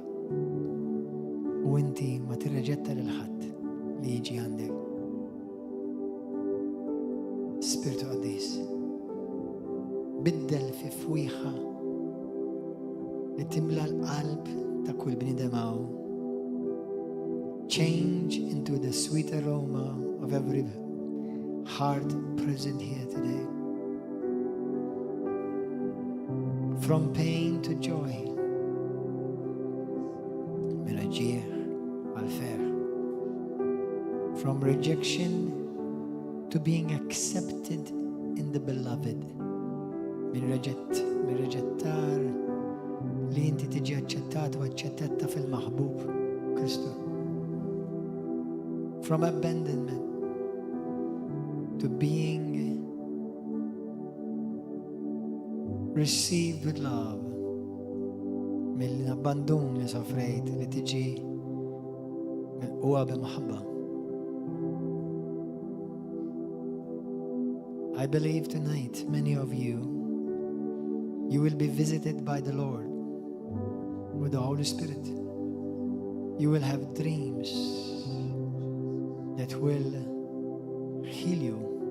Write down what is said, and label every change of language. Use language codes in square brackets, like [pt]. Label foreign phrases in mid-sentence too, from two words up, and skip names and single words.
[mt] U inti ma tirreġetta lil ħadd li jiġi għandek. Spiritu Qaddis, biddel fi fwieħa li timla l-qalb ta' kull bniedem hawn. [en] Change into the sweet aroma of every heart present here today. From pain to joy. From rejection to being accepted in the beloved. [mt] Min reġettar li inti tiġi aċċettat u aċċettata fil-maħbub Kristu. [en] From abandonment to being received with love. [mt] Mill-abbandun li sofrejt li tiġi mill-qwa b'maħabba. [en] I believe tonight, many of you will be visited by the Lord with the Holy Spirit. You will have dreams that will heal you.